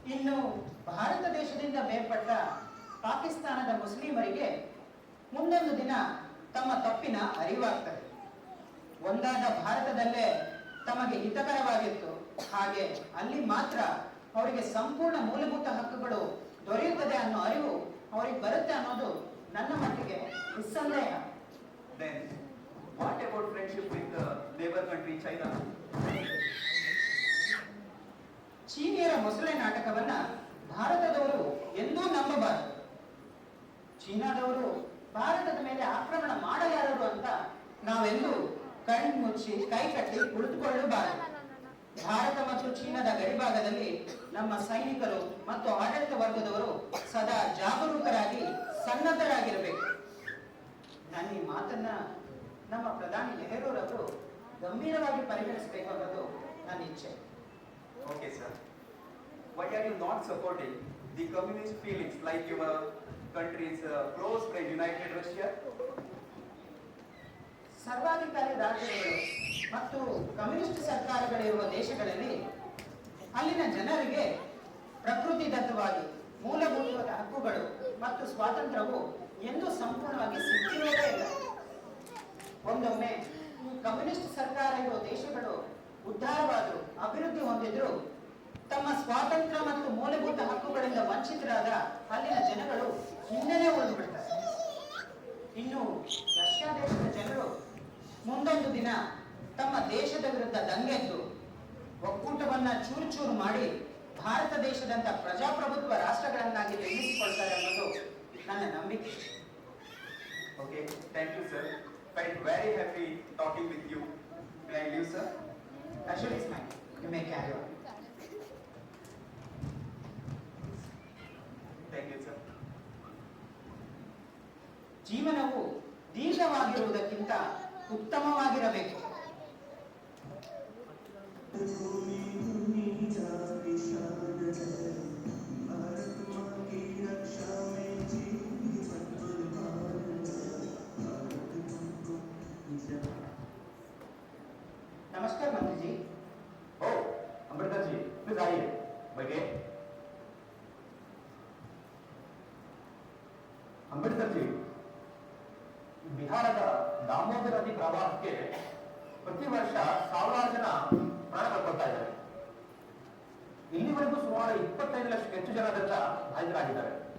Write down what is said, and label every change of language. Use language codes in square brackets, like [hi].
[kn] ಇನ್ನು ಭಾರತ ದೇಶದಿಂದ ಬೇರ್ಪಟ್ಟ ಪಾಕಿಸ್ತಾನದ ಮುಸ್ಲಿಮರಿಗೆ ಮುಂದೊಂದು ದಿನ ತಮ್ಮ ತಪ್ಪಿನ ಅರಿವಾಗ್ತದೆ. ಒಂದಾದ ಭಾರತದಲ್ಲೇ ತಮಗೆ ಹಿತಕರವಾಗಿತ್ತು, ಹಾಗೆ ಅಲ್ಲಿ ಮಾತ್ರ ಅವರಿಗೆ ಸಂಪೂರ್ಣ ಮೂಲಭೂತ ಹಕ್ಕುಗಳು ದೊರೆಯುತ್ತದೆ ಅನ್ನೋ ಅರಿವು ಅವರಿಗೆ ಬರುತ್ತೆ ಅನ್ನೋದು ನನ್ನ ಮಟ್ಟಿಗೆ ನಿಸ್ಸಂದೇಹ. [en] Then, what about friendship with the neighbor country China? [kn] ಚೀನಿಯರ ಮೊಸಳೆ ನಾಟಕವನ್ನ ಭಾರತದವರು ಎಂದೂ ನಂಬಬಾರದು. ಚೀನಾದವರು ಭಾರತದ ಮೇಲೆ ಆಕ್ರಮಣ ಮಾಡಲಾರರು ಅಂತ ನಾವೆಂದೂ ಕಣ್ಮುಚ್ಚಿ ಕೈ ಕಟ್ಟಿ ಕುಳಿತುಕೊಳ್ಳಬಾರದು. ಭಾರತ ಮತ್ತು ಚೀನಾದ ಗಡಿಭಾಗದಲ್ಲಿ ನಮ್ಮ ಸೈನಿಕರು ಮತ್ತು ಆಡಳಿತ ವರ್ಗದವರು ಸದಾ ಜಾಗರೂಕರಾಗಿ ಸನ್ನದ್ಧರಾಗಿರಬೇಕು. ನಾನು ಈ ಮಾತನ್ನ ನಮ್ಮ ಪ್ರಧಾನಿ ನೆಹರೂರವರು ಗಂಭೀರವಾಗಿ ಪರಿಗಣಿಸಬೇಕು ಅನ್ನೋದು ನನ್ನ ಇಚ್ಛೆ. [en] Okay, sir. Why are you not supporting the communist feelings like your country's close friend United Russia? [kn] ಸರ್ವಾಧಿಕಾರಿ ರಾಜ್ಯಗಳು ಮತ್ತು ಕಮ್ಯುನಿಸ್ಟ್ ಸರ್ಕಾರಗಳಿರುವ ದೇಶಗಳಲ್ಲಿ ಅಲ್ಲಿನ ಜನರಿಗೆ ಪ್ರಕೃತಿದತ್ತವಾಗಿ ಮೂಲಭೂತ ಹಕ್ಕುಗಳು ಮತ್ತು ಸ್ವಾತಂತ್ರ್ಯವು ಎಂದೂ ಸಂಪೂರ್ಣವಾಗಿ ಸಿಕ್ಕಿರುವುದೇ ಇಲ್ಲ. ಒಂದೊಮ್ಮೆ ಕಮ್ಯುನಿಸ್ಟ್ ಸರ್ಕಾರ ಇರುವ ದೇಶಗಳು ಉದ್ಧಾರವಾದರು, ಅಭಿವೃದ್ಧಿ ಹೊಂದಿದ್ರು, ತಮ್ಮ ಸ್ವಾತಂತ್ರ್ಯ ಮತ್ತು ಮೂಲಭೂತ ಹಕ್ಕುಗಳಿಂದ ವಂಚಿತರಾದ ಅಲ್ಲಿನ ಜನಗಳು ಹಿಂದೆನೇ ಉಳಿದು ಬಿಡ್ತಾರೆ. ಇನ್ನು ರಷ್ಯಾ ದೇಶದ ಜನರು ಮುಂದೊಂದು ದಿನ ತಮ್ಮ ದೇಶದ ವಿರುದ್ಧ ದಂಗೆದ್ದು ಒಕ್ಕೂಟವನ್ನ ಚೂರು ಚೂರು ಮಾಡಿ ಭಾರತ ದೇಶದಂತ ಪ್ರಜಾಪ್ರಭುತ್ವ ರಾಷ್ಟ್ರಗಳನ್ನಾಗಿ ನಿರ್ಮಿಸಿಕೊಳ್ತಾರೆ ಅನ್ನೋದು ನನ್ನ ನಂಬಿಕೆ. [en] Okay, thank you, sir. Felt very happy talking with you. May I leave, sir? Actually, it's mine. You may carry on. Thank you, sir. [kn] ಜೀವನವು ದೀರ್ಘವಾಗಿರುವುದಕ್ಕಿಂತ ಉತ್ತಮವಾಗಿರಬೇಕು. [hi] नमस्कार मंत्री जी। Oh, अमृता जी, please आइए, बैठिए। [kn] ಅಂಬೇಡ್ಕರ್ ಜಿ, ಬಿಹಾರದ ದಾಮೋದರ ನದಿ ಪ್ರವಾಹಕ್ಕೆ ಪ್ರತಿ ವರ್ಷ ಸಾವಿರಾರು ಜನ ಪ್ರಾಣ ಕಳ್ಕೊಳ್ತಾ ಇದ್ದಾರೆ. ಇಲ್ಲಿವರೆಗೂ ಸುಮಾರು 25 ಲಕ್ಷಕ್ಕೆ ಹೆಚ್ಚು ಜನ ಅದರಿಂದ ಬಾಧಿತರಾಗಿದ್ದಾರೆ.